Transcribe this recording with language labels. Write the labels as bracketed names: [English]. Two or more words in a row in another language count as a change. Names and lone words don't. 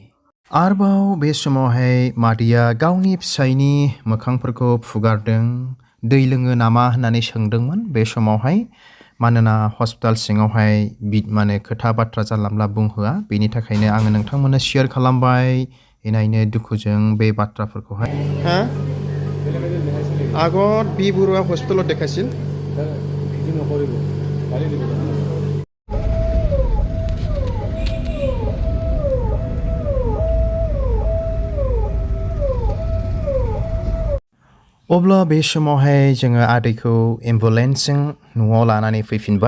[Bodo] आरोबाव बे समावहाय मादैया गावनि फिसायनि मोखांफोरखौ फुगारदों, दै लोङो नामा होननानै सोंदोंमोन बे समावहाय। मानोना हस्पिटाल सिङावहाय माने खोथा बाथ्रा जानला मोनला बुंहोआ, बेनि थाखायनो आङो नोंथांमोननो शेयार खालामबाय इनायनो दुखुजों बे बाथ्राफोरखौहाय। [Assamese] আগত বি বৰুৱা হস্পিটেলত দেখাইছিল। [Bodo] अब्ला बे समावहाय जोङो आदैखौ एम्बुलेन्सजों न'आव लानानै फैफिनबाय।